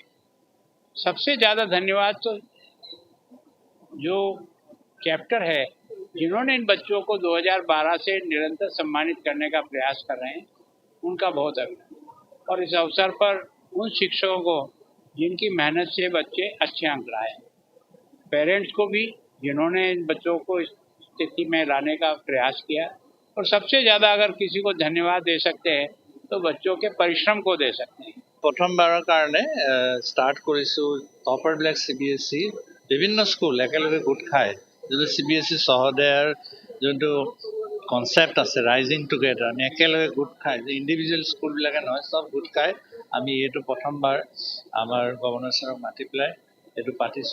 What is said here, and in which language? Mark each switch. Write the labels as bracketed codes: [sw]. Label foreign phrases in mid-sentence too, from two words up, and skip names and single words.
[hi] सबसे ज़्यादा धन्यवाद तो जो चैप्टर है जिन्होंने इन बच्चों को 2012 से निरंतर सम्मानित करने का प्रयास कर रहे हैं उनका बहुत अभिनंदन और इस अवसर पर उन शिक्षकों को जिनकी मेहनत से बच्चे अच्छे अंक लाए, पेरेंट्स को भी जिन्होंने इन बच्चों को इस स्थिति में लाने का प्रयास किया और सबसे ज़्यादा अगर किसी को धन्यवाद दे सकते हैं तो बच्चों के परिश्रम को दे सकते हैं। [as] প্ৰথমবাৰৰ কাৰণে ষ্টাৰ্ট কৰিছোঁ টপাৰবিলাক CBSE বিভিন্ন স্কুল একেলগে গোট খাই যোনটো CBSE সহোদয়াৰ যোনটো কনচেপ্ট আছে [en] rising together [as] আমি একেলগে গোট খাই ইণ্ডিভিজুৱেল স্কুলবিলাকে নহয় চব গোট খাই আমি এইটো প্ৰথমবাৰ আমাৰ গভৰ্ণৰ ছাৰক মাতি পেলাই এইটো পাতিছোঁ।